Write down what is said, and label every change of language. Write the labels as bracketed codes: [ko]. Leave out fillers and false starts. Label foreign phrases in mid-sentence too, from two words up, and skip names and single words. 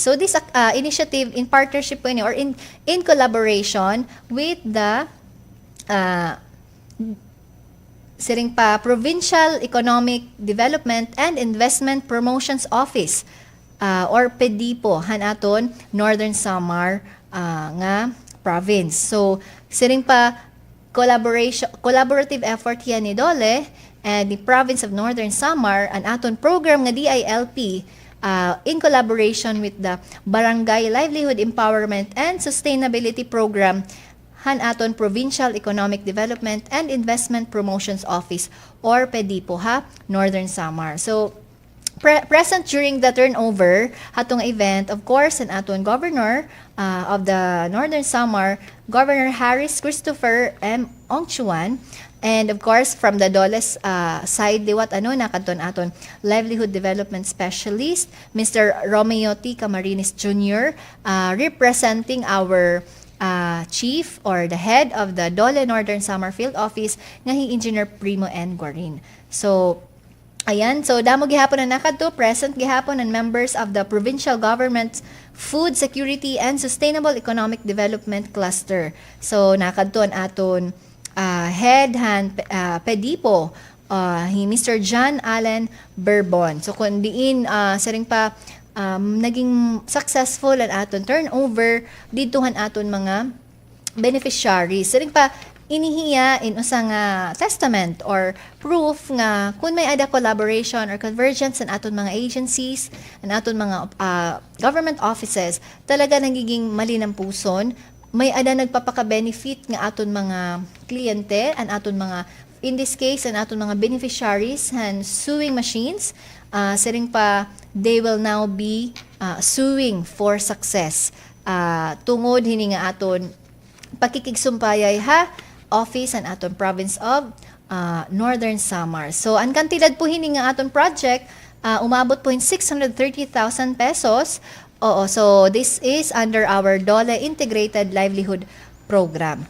[en] So this initiative in partnership po or in collaboration with the [war] siring pa [en] Provincial Economic Development and Investment Promotions Office or PEDIPO [war] hanaton Northern Samar nga [en] province. So [war] siring pa [en] collaborative effort [war] yan ni [en] Dole and the province of Northern Samar [war] an aton program nga [en] DILP in collaboration with the Barangay Livelihood Empowerment and Sustainability Program hanaton Provincial Economic Development and Investment Promotions Office or PEDIPO Northern Samar. So present during the turnover hatong event, of course, [war] an aton [en] governor of the Northern Samar, Governor Harris Christopher M. Ongchuan. And of course, from the Dole's side, [war] liwat nakadton aton [en] livelihood development specialist, Mr. Romeo T. Camarines Jr., representing our chief or the head of the Dole Northern Samar Field Office, nga Engineer Primo N. Guarin. So, [war] ayan, so damo gihapon na nakadto, present gihapon [en] and members of the provincial government's Food Security and Sustainable Economic Development Cluster. So, [war] nakadto an aton head PEDIPO, Mr. John Allen Bourbon. So kung diin siring pa naging successful ang aton turnover ditohan aton mga beneficiaries. Siring pa inihiya in usang [en] testament or proof [war] nga kung may ada [en] collaboration or convergence [war] ang aton mga agencies, ang aton mga [en] government offices, [war] talaga nagiging malinampuson. May ada nagpapaka-benefit nga aton mga kliyente, an aton mga, [en] in this case, [war] an aton mga beneficiaries and [en] sewing machines. [war] Siring pa, [en] they will now be sewing for success [war] tungod hini nga aton pakikigsumpayay ha office and aton [en] province of Northern Samar. [war] So ang kantidad po hini nga aton project umabot po in 630,000 pesos. Oo, [en] so this is under our DOLE Integrated Livelihood Program.